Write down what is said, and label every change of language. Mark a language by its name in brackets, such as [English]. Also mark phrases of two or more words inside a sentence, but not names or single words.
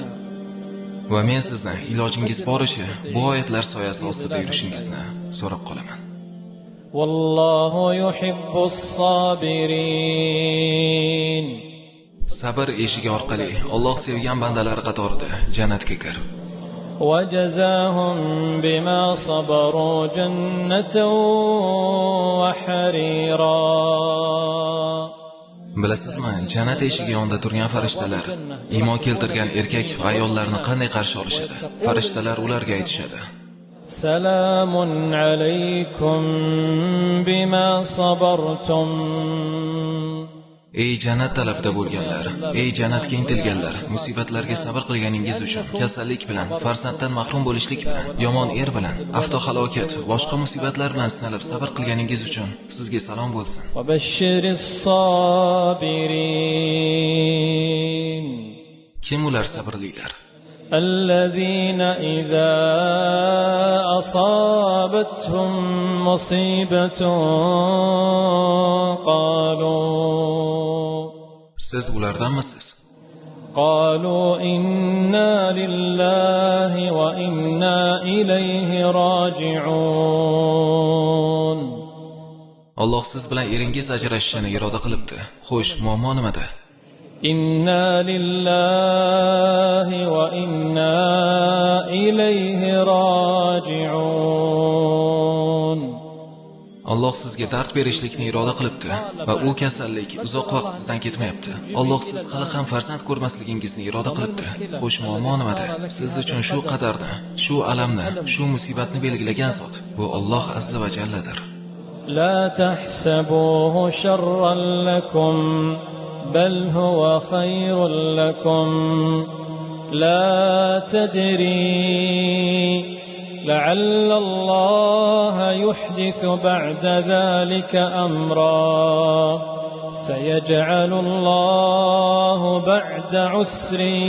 [Uzbek] Va men sizni ilojingiz boricha bu oyatlar soyasi ostida yurishingizni so'rab qolaman. [Arabic] والله يحب الصابرين. [Uzbek] Sabr eshigi orqali Alloh sevgan bandalari qatorida jannatga kir. [Arabic] وجزاهم بما صبروا جنة وحريرا. [Uzbek] Bilasizmi, jannat eshigi yonida turgan farishtalar iymon keltirgan erkak va ayollarni qanday qarshi olishadi? Farishtalar ularga aytishadi: [Arabic] سلام عليكم بما صبرتم. [Uzbek] Ey jannat talabida bo'lganlar, ey jannatga intilganlar, musibatlarga sabr qilganingiz uchun, kasallik bilan, farzanddan mahrum bo'lishlik bilan, yomon bilan, avtohalokat, boshqa musibatlar bilan sinalib sabr qilganingiz uchun sizga salom bo'lsin. [Arabic] وبشر الصابرين. [Uzbek] Kim ular sabrlilar? [Arabic] الذين إذا أصابتهم مصيبة قالوا. [Uzbek] Siz ulardanmisiz? [Arabic] قالوا إنا لله وإنا إليه راجعون. [Uzbek] Alloh siz bilan eringiz ajrashishini iroda qilibdi. Xo'sh, muammo nimada? [Arabic] إنا لله وإنا إليه راجعون. [Uzbek] Alloh sizga dard berishlikni iroda qilibdi va u kasallik uzoq vaqt sizdan ketmayapti. Alloh siz hali ham farzand ko'rmasligingizni iroda qilibdi. Xo'sh, muammo nimada? Siz uchun shu qadarni, shu alamni, shu musibatni belgilagan zot bu Alloh [Arabic] عز وجل. لا تحسبوه شرا لكم بل هو خير لكم لا تدري لعل الله يحدث بعد ذلك أمرا سيجعل الله بعد عسر